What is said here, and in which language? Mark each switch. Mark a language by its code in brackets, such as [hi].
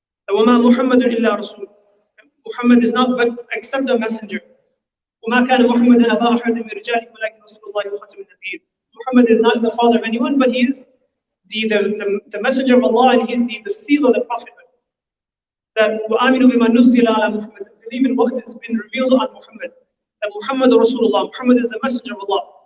[ar] وَمَا مُحَمَّدٌ إِلَّا رَسُولٌ. [en] Muhammad is not but except a messenger. [ar] وَمَا كَانَ مُحَمَّدٌ أَبَا أَحَدٍ مِّن رِجَالِكُمْ وَلَكِنْ رَسُولُ اللَّهِ وَخَاتَمُ النَّبِيِّينَ. [en] Muhammad is not the father of anyone, but he is the messenger of Allah, and he's the seal of the prophethood. [ar] That وَآمِنُوا بِمَا نُزِّلَ عَلَى مُحَمَّدٍ. [en] Believe in what has been revealed on Muhammad. That Muhammad Rasulullah, Muhammad is the messenger of Allah.